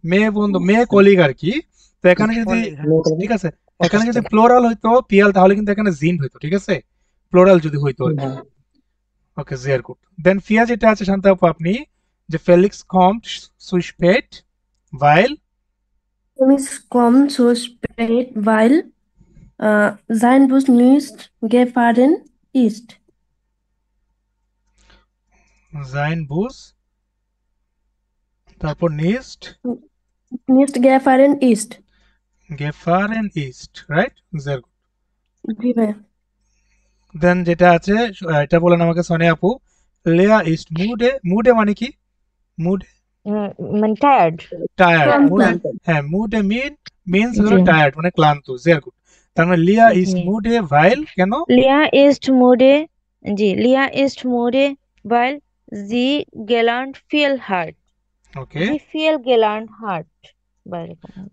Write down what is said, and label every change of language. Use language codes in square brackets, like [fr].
[bn] মেয়ে বন্ধু, মেয়ে কলিগ আর কি। তো এখানে যদি, কলিগ। মেয়ে কলিগ ঠিক আছে, এখানে অসুস্থ। যদি প্লোরাল হইতো পিএল, তাহলে কিন্তু এখানে জিন হইতো, ঠিক আছে, প্লোরাল যদি হইতো আর কি। হ্যাঁ ওকে, ভেরি গুড। দেন ফিয়া যেটা আছে শান্তা আপু আপনি, যে ফেলিক্স কম্ট সুইসপেট ভাইল, [de] Felix kommt zu spät, weil sein Bus nicht gefahren ist. sein Bus, [bn] তারপর [de] nicht Nicht gefahren ist. gefahren ist, [en] right? [de] sehr gut. [bn] জি ভাইয়া। দেন যেটা আছে এটা বলেন আমাকে সোনিয়া আপু, [de] Lea ist müde, müde [bn] মানে কি? [de] Müde, [bn] মানে টায়ার্ড। টায়ার্ড, ক্লান্ত। মুডে, ক্লান্ত। হ্যাঁ মুডে মিনস হলো জি টায়ার্ড মানে ক্লান্ত, [de] sehr gut. [bn] তার মানে লিয়া ইজ জি মুডে ভাইল কেন? [de] লিয়া ist müde, জি লিয়া ist müde, weil sie gelernt viel hat, [bn] ওকে, [de] sie viel gelernt hat, [bn] বা এরকম